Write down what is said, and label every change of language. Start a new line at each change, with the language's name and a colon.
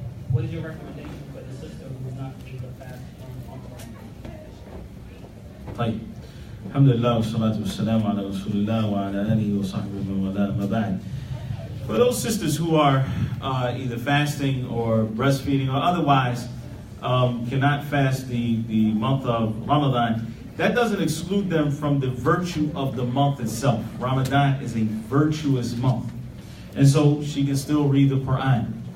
English: what is your recommendation for the sister who is not able to fast on Ramadan?
Arabic: طيب الحمد لله والصلاة والسلام على رسول الله وعلى آله وصحبه ومن والاه ما بعد.
English: For those sisters who are either fasting or breastfeeding or otherwise cannot fast the month of Ramadan, that doesn't exclude them from the virtue of the month itself. Ramadan is a virtuous month. And so she can still read the Quran.